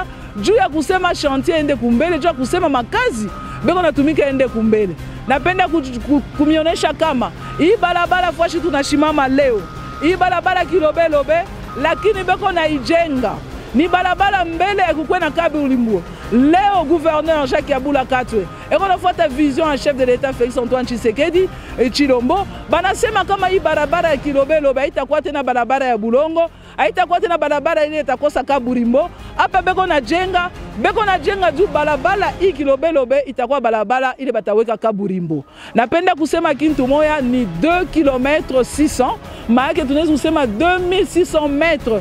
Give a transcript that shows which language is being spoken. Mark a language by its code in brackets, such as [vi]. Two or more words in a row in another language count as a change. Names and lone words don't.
[sw] Juu ya kusema chantier ende kumbele, juu ya kusema makazi beko natumika ende kumbele. Napenda kumionesha kama hii barabara fwashi tunashimama leo, hii barabara Kilobé-Lobé, lakini beko na ijenga ni barabara mbele ya kukwe na kabi ulimbuo. Leo gouverneur Jacques Yaboula Katwe eko nafuata vision ya [fr] chef de l'État [sw] Félix Antoine Tshisekedi Chilombo banasema kama hii barabara ya Kilobé-Lobé haitakuwa tena barabara ya bulongo, haitakuwa tena barabara ile itakosa kaburimbo. Hapa beko na jenga juu barabara hii Kilobé-Lobé itakuwa barabara ile bataweka kaburimbo. Napenda kusema kintu moya ni 2 km 600, maana tunaweza kusema 2600 metres.